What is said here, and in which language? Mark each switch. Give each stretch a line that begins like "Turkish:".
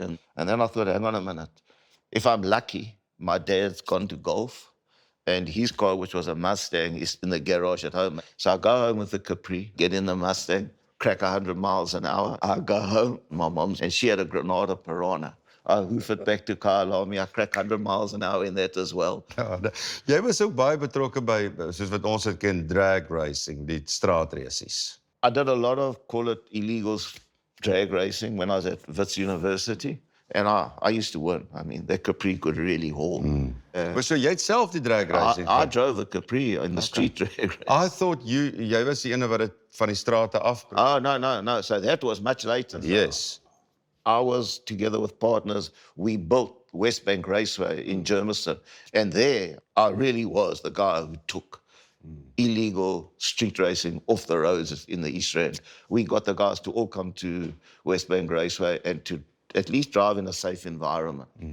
English: And then I thought, hang on a minute. If I'm lucky, my dad's gone to golf, and his car, which was a Mustang, is in the garage at home. So I go home with the Capri, get in the Mustang, crack 100 miles an hour. I go home, my mom's, and she had a Granada Piranha. I hoof it back to Kyalami. I crack 100 miles an hour in that as well.
Afrikaans: Ja, jy was ook baie betrokke by, soos wat ons dit ken, drag racing, die straatracesies.
English: I did a lot of, call it illegal drag racing when I was at Wits University. And I used to win. I mean, that Capri could really haul.
Afrikaans: Maar so jy het self die drag racing.
English: I drove the Capri in the street drag race. I thought
Afrikaans: jy was die ene wat dit van die strate af.
English: Oh, no. So that was much later. Yes. I was together with partners. We built West Bank Raceway in Germiston. And there, I really was the guy who took illegal street racing off the roads in the East Rand. We got the guys to all come to West Bank Raceway and to at least drive in a safe environment.